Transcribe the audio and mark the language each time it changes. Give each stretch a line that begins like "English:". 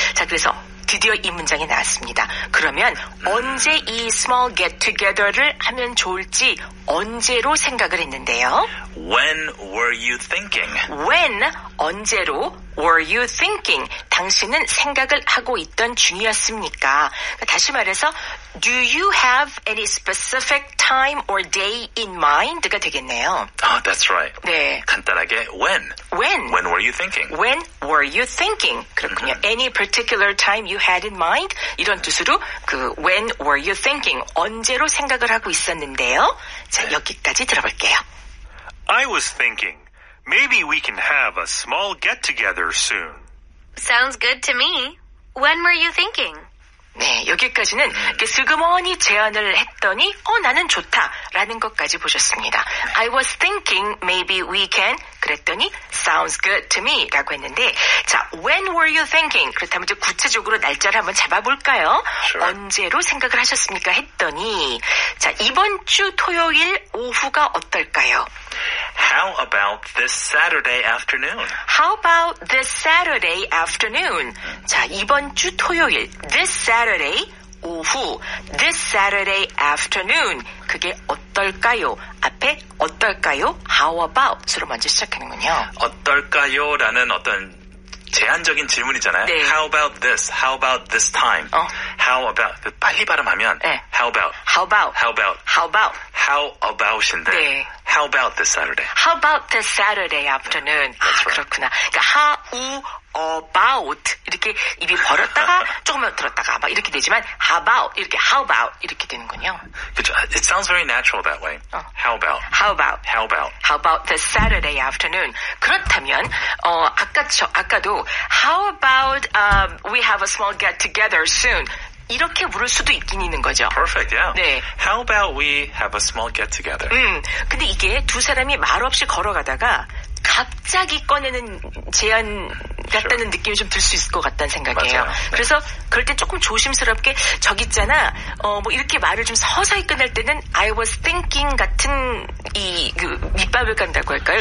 Korean: 자, 그래서 드디어 이 문장이 나왔습니다. 그러면 언제 이
English: small get together
Korean: 를 하면 좋을지 언제로 생각을 했는데요.
English: When were you thinking? When, 언제로, were you thinking?
Korean: 당신은 생각을 하고 있던 중이었습니까? 다시 말해서,
English: do you have any specific time or day in mind가
Korean: 되겠네요.
English: That's right.
Korean: 네. 간단하게 when.
English: When. When were you thinking? When were you thinking?
Korean: 그렇군요.
English: Any particular time you had in mind?
Korean: 이런 뜻으로 그
English: when were you thinking?
Korean: 언제로 생각을 하고 있었는데요. 자, 여기까지 들어볼게요.
English: I was thinking, maybe we can have a small get-together soon. Sounds good to me. When were you thinking?
Korean: 네, 여기까지는 이렇게 슬그머니 제안을 했더니 나는 좋다라는 것까지 보셨습니다.
English: I was thinking maybe we can
Korean: 그랬더니
English: sounds good to me
Korean: 라고 했는데 자,
English: when were you thinking?
Korean: 그렇다면 이제 구체적으로 날짜를 한번 잡아볼까요?
English: Sure.
Korean: 언제로 생각을 하셨습니까? 했더니 자, 이번 주 토요일 오후가 어떨까요?
English: How about this Saturday afternoon? How about this Saturday afternoon?
Korean: 자, 이번 주 토요일, this Saturday 오후,
English: this Saturday afternoon.
Korean: 그게 어떨까요? 앞에 어떨까요?
English: How about
Korean: 으로 먼저 시작하는군요. 어떨까요?라는 어떤 제한적인 질문이잖아요. 네.
English: How about this? How about this time? How about
Korean: 빨리 발음하면 네.
English: How about? How about? How about? How about? How about인데
Korean: 네.
English: How about this Saturday? How about this Saturday afternoon? That's right.
Korean: 그렇구나. 그러니까
English: how about
Korean: 이렇게 입이 벌었다가 조금만 들었다가 막 이렇게 되지만 how about 이렇게 되는군요. 그렇죠.
English: It sounds very natural that way. How about? How about? How about? How about this Saturday afternoon?
Korean: 그렇다면 아까도
English: how about we have a small get together soon?
Korean: 이렇게 물을 수도 있긴 있는 거죠.
English: Perfect, yeah.
Korean: 네.
English: How about we have a small get together?
Korean: 근데 이게 두 사람이 말 없이 걸어가다가 갑자기 꺼내는 제안 같다는 느낌이 좀 들 수 있을 것 같다는 생각이에요. 맞아요. 네. 그래서 그럴 때 조금 조심스럽게 저기 있잖아. 뭐 이렇게 말을 좀 서서히 끝낼 때는
English: I was thinking
Korean: 같은 밑밥을 간다고 할까요?